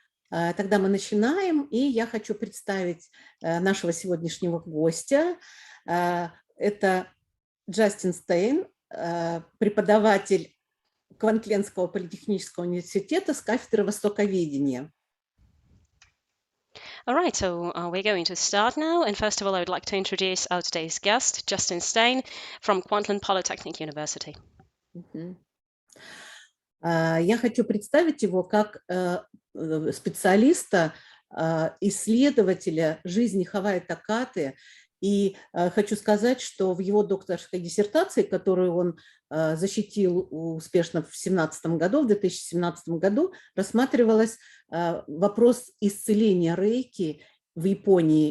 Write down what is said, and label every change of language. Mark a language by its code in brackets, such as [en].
[ru] Тогда мы начинаем, и я хочу представить нашего сегодняшнего гостя. Это Джастин Штайн, преподаватель Квинсленского политехнического университета с кафедры востоковедения. [en] All right, so we're going to start now. And first of all, I would like to introduce our today's guest, Джастин Stein from Queensland Polytechnic University. [ru] Я хочу представить его как специалиста, исследователя жизни Хавайо Такаты. И хочу сказать, что в его докторской диссертации, которую он защитил успешно в 2017 году, рассматривалась вопрос исцеления рейки в Японии.